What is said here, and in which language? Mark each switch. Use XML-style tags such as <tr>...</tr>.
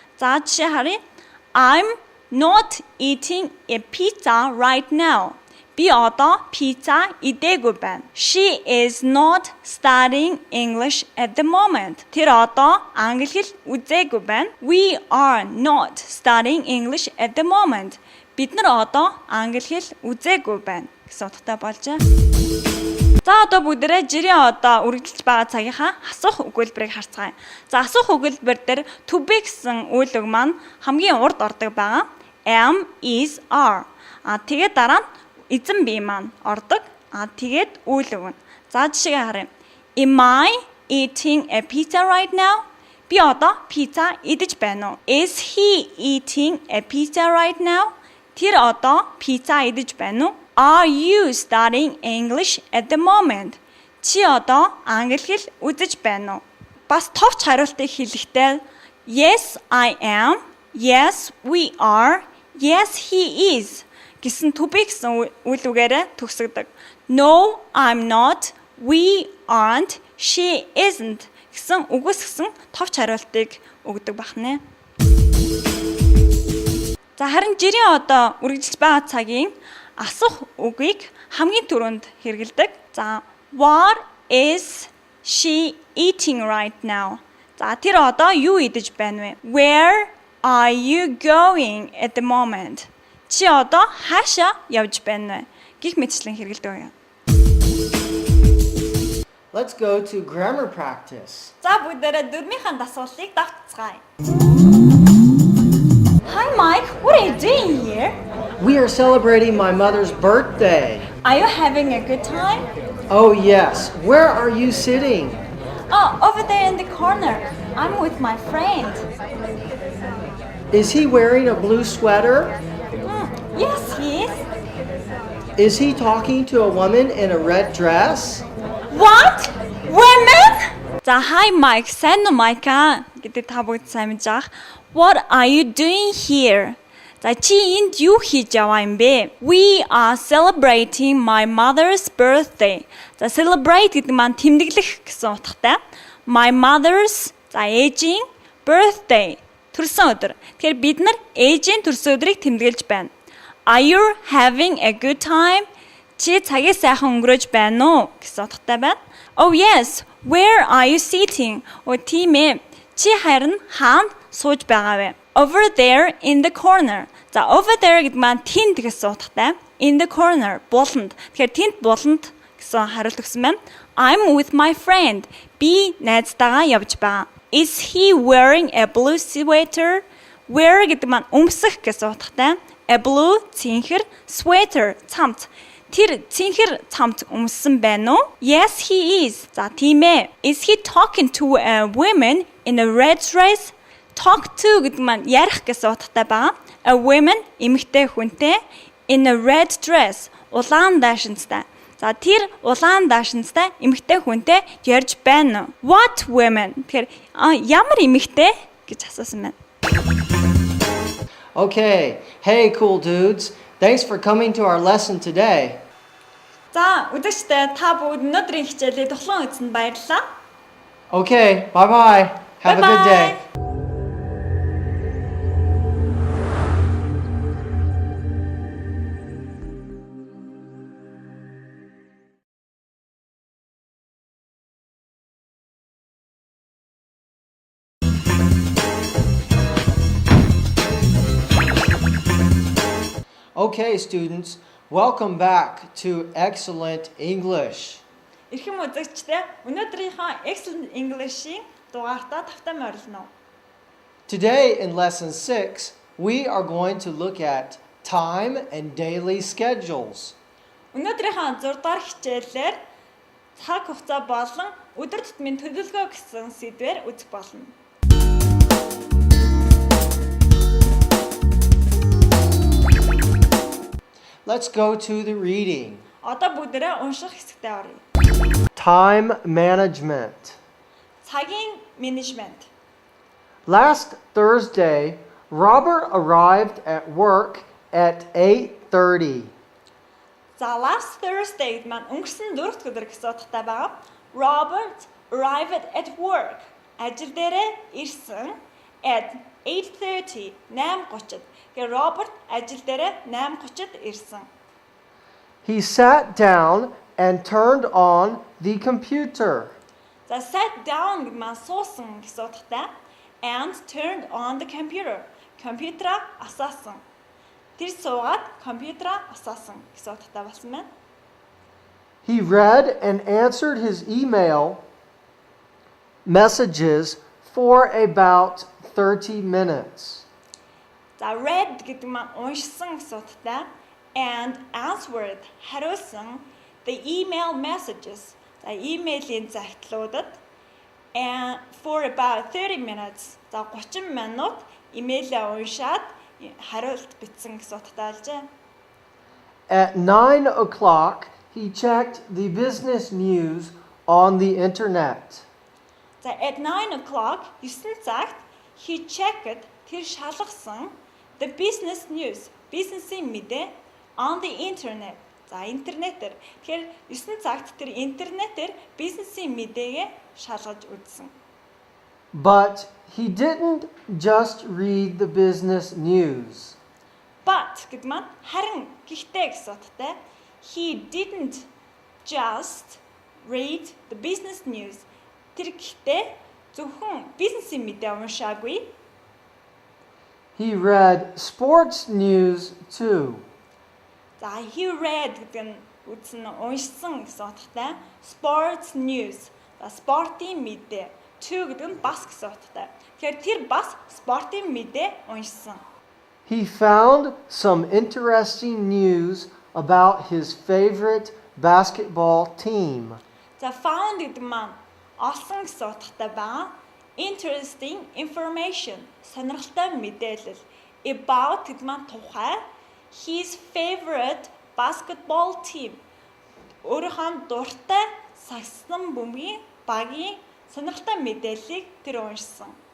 <mn>За жишээ харъя.</mn> <en>I'm not eating a pizza right now.</en> <mn>Би одоо пицца идээгүй байна.</mn> <en>She is not studying English at the moment.</en> <mn>Тэр одоо англи хэл үзээгүй байна.</mn> <en>We are not studying English at the moment.</en> <mn>Бид нар одоо англи хэл үзээгүй байна гэсэн утгатай болжээ. За одоо бүгдээрээ жирийн одоо үргэлжлэж байгаа цагийнхаа асуух өгүүлбэрийг харцгаая. За асуух өгүүлбэр дээр to be гэсэн үйл үг маань хамгийн урд ордог байгаа.</mn> <en>Am, is, are.</en> <mn>Тэгээд дараа нь эзэн бие маань ордог. Тэгээд үйл үг нь. За жишээгээ харъя.</mn> <en>Am I eating a pizza right now?</en> <mn>Би одоо пицца идэж байна уу?</mn> <en>Is he eating a pizza right now?</en> <mn>Тэр одоо пицца идэж байна уу?</mn> <en>Are you studying English at the moment?</en> <mn>Чи одоо англи хэл үзэж байна уу? Бас товч хариултыг хэлэхдээ</mn> <en>Yes, I am. Yes, we are. Yes, he is</en> <mn>гэсэн to be гэсэн үйл үгээрээ төгсгдөг.</mn> <en>No, I'm not. We aren't. She isn't</en> <mn>гэсэн үгүйсгсэн товч хариултыг өгдөг бахнэ. За харин жирийн одоо үргэлжлэж байгаа цагийн асуух үгийг хамгийн түрүүнд хэрэгэлдэг.</mn> <en>За what is she eating right now?</en> <mn>За тэр одоо юу идэж байна вэ?</mn> <en>Where are you going at the moment?</en> <mn>Чи одоо хаашаа явж байна вэ? Гэх мэтчлэн хэрэгэлдэг юм.</mn> <en>Let's go to grammar practice.</en> <mn>За бүгдээрээ дөрмийнхаа дасгалыг давтцгаая.</mn> <en>Hi Mike, what are you doing here? We are celebrating my mother's birthday. Are you having a good time? Oh, yes. Where are you sitting? Oh, over there in the corner. I'm with my friend. Is he wearing a blue sweater? Yes, he is. Is he talking to a woman in a red dress? What? Women?</en> <mn>За</mn> <en>hi Mike,</en> <mn>сайн уу Mike? Гэдэг та бүгд сайн мэдж байгаа.</mn> <en>What are you doing here?</en> <mn>За чи энд юу хийж яваа юм бэ?</mn> <en>We are celebrating my mother's birthday.</en> <mn>За celebrate гэдэг маань тэмдэглэх гэсэн утгатай.</mn> <en>My mother's</en> <mn>за ээжийн birthday төрсөн өдөр. Тэгэхээр бид нар ээжийн төрсөн өдрийг тэмдэглэж байна.</mn> <en>Are you having a good time?</en> <mn>Чи цагийг сайхан өнгөрөөж байна уу гэсэн утгатай байна.</mn> <en>Oh yes, where are you sitting?</en> <mn>О тийм ээ. Чи харин хаана сууж байгаа вэ?</mn> <en>Over there in the corner.</en> <mn>За</mn> <en>over there</en> <mn>гэдэг маань тэнд гэсэн утгатай.</mn> <en>In the corner</en> <mn>буланд. Тэгэхээр тэнд буланд гэсэн хариулт өгсөн байна.</mn> <en>I'm with my friend.</en> <mn>Би найзтайгаа явж байгаа.</mn> <en>Is he wearing a blue sweater?</en> <mn>Wear гэдэг маань өмсөх гэсэн утгатай.</mn> <en>A blue</en> <mn>цэнхэр</mn> <en>sweater</en> <mn>цамц. Тэр цэнхэр цамц өмссөн байна уу?</mn> <en>Yes, he is.</en> <mn>За тийм ээ.</mn> <en>Is he talking to a woman in a red dress? Talk to</en> <mn>гэдэг маань ярих гэсэн утгатай байгаа.</mn> <en>A woman</en> <mn>эмэгтэй хүнтэй</mn> <en>in a red dress</en> <mn>улаан даашинзтай. За тэр улаан даашинзтай эмэгтэй хүнтэй ярьж байна.</mn> <en>What women?</en> <mn>Тэгэхээр ямар эмэгтэй гэж асуусан байна.</mn> <en>Okay. Hey, cool dudes. Thanks for coming to our lesson today.</en> <mn>За үзэгчдээ та бүгд өнөөдрийн хичээлийг тоглоом үзсэнд баярлалаа.</mn> <en>Okay. Bye-bye. Have a good day. Okay, students, welcome back to Excellent English.</en> <mn>Эрхэм үзэгчдээ өнөөдрийнхөө Excellent English-ийн дугаартаа тавтай морилно.</mn> <en>Today in lesson 6, we are going to look at time and daily schedules.</en> <mn>Өнөөдрийнхөө 6 дахь хичээлээр цаг хугацаа болон өдөр тутмын төлөвлөгөө гэсэн сэдвээр үзэх болно.</mn> <en>Let's go to the reading.</en> <mn>Одоо бүгдээрээ унших хэсэгтээ оръё.</mn> <en>Time management.</en> <mn>Цагийн менежмент.</mn> <en>Last Thursday, Robert arrived at work at 8:30.</en> <mn>За</mn> <en>last Thursday</en> <mn>маань өнгөрсөн 4 дахь өдөр гэсэн утгатай байгаа.</mn> <en>Robert arrived at work.</en> <mn>Ажил дээрээ ирсэн</mn> <en>at 8:30 8:30.</en> <mn>Гэхдээ Роберт ажил дээрээ 8:30-д ирсэн.</mn> <en>He sat down and turned on the computer. За sat down</en> <mn>гэдэг маань суусан гэсэн утгатай</mn> <en>and turned on the computer.</en> <mn>Компьютераа асаасан. Тэр суугаад компьютераа асаасан гэсэн утгатай болсон байна.</mn> <en>He read and answered his email messages for about 30 minutes.</en> <mn>За read гэдэг маань уншсан гэсэн утгатай</mn> <en>and answered</en> <mn>хариулсан</mn> <en>the email messages.</en> <mn>За имэйлийн загтлуудад</mn> <en>and for about 30 minutes.</en> <mn>За 30 минут имэйлээ уншаад хариулт бичсэн гэсэн утгатай болжээ.</mn> <en>At 9 o'clock, he checked the business news on the internet. За at 9 o'clock</en> <mn>9 цагт</mn> <en>he checked</en> <mn>тэр шалгасан</mn> <en>the business news</en> <mn>бизнесийн мэдээ</mn> <en>on the internet.</en> <mn>За интернетээр. Тэгэхээр 9 цагт тэр интернетээр бизнесийн мэдээгээ шалгаж үзсэн.</mn> <en>But he didn't just read the business news. But</en> <mn>гэдэг маань харин гэхдээ гэсэн утгатай</mn> <en>he didn't just read the business news.</en> <mn>Тэр гэхдээ зөвхөн бизнесийн мэдээ уншаагүй.</mn> <en>He read sports news too.</en> <mn>За</mn> <en>he read</en> <mn>гэдэг нь үзсэн уншсан гэсэн утгатай</mn> <en>sports news.</en> <mn>За спортын мэдээ. Too гэдэг нь бас гэсэн утгатай. Тэгэхээр тэр бас спортын мэдээ уншсан.</mn> <en>He found some interesting news about his favorite basketball team.</en> <mn>За found гэдэг маань олсон гэсэн утгатай байгаа.</mn> <en>Interesting information</en> <mn>сонирхолтой мэдээлэл about гэдэг маань тухай</mn> <en>his favorite basketball team</en> <mn>өөрийнхөө дуртай сагсан бөмбөгийн багийн сонирхолтой мэдээллийг тэр уншсан.</mn>